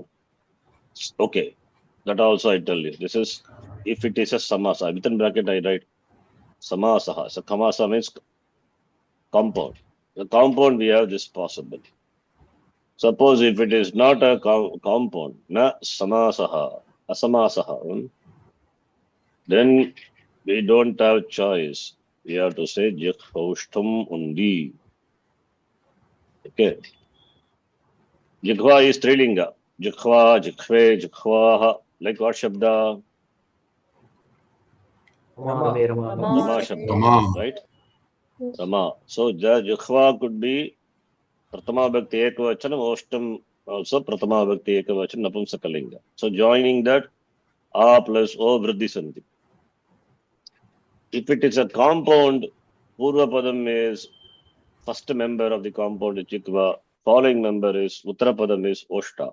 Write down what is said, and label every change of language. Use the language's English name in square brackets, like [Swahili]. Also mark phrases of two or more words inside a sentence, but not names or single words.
[English] Okay. That also I tell you. This is if it is a samasa. Within bracket I write samasaha. So kamasa means compound. The compound we have this possible. Suppose if it is not a compound, [Sanskrit] na samasaha, asamasaha, [English] then We don't have choice. We have to say Jikhvaushtam only. Okay. Jikhva is Trilinga. [Sanskrit] Jikhva, Jikhve, Jikhvaha. [English] Like what Shabda? Rama. Rama Shabda. Rama. Right? Rama. So the Jikhva could be [Sanskrit] Pratama Bhakti Ekavachanam, [English] Oshtam also [Sanskrit] Pratama Bhakti Ekavachanam, Napumsakalinga. [English] So joining that, A plus O [Sanskrit] Vriddhi Sandhi. [English] If it is a compound, [Sanskrit] Purva Padam [English] is first member of the compound is Jikva, following member is [Sanskrit] Uttara Padam [English] is Oshta.